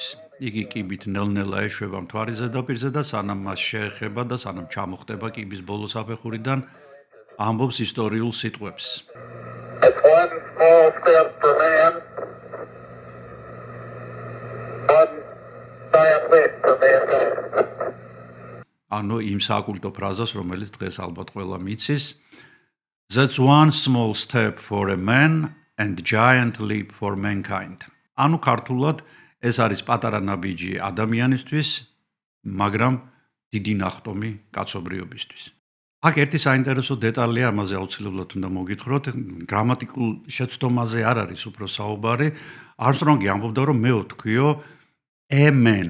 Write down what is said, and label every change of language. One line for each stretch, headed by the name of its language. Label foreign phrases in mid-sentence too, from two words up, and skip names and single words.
Georgian: იგი კიბით ნელ-ნელა ეშვება მთვარის ზედაპირზე და სანამ მას შეეხება და სანამ ჩამოხტება კიბის ბოლო საფეხურიდან, ამბობს ისტორიულ სიტყვებს. ანუ იმ საკულტო ფრაზას, რომელიც დღეს ალბათ ყველა მიცის.
English: That's one small step for a man and giant leap for mankind.
Georgian: ანუ ქართულად ეს არის პატარა ნაბიჯი ადამიანისთვის, მაგრამ დიდი ნახტომი კაცობრიობისთვის. აქ ერთი საინტერესო დეტალია, ამაზე აუცილებლად უნდა მოგითხროთ, გრამატიკულ შეცდომაზე არ არის უფრო საუბარი. არმსტრონგი ამბობდა, რომ მე ვთქვიო
English: a man.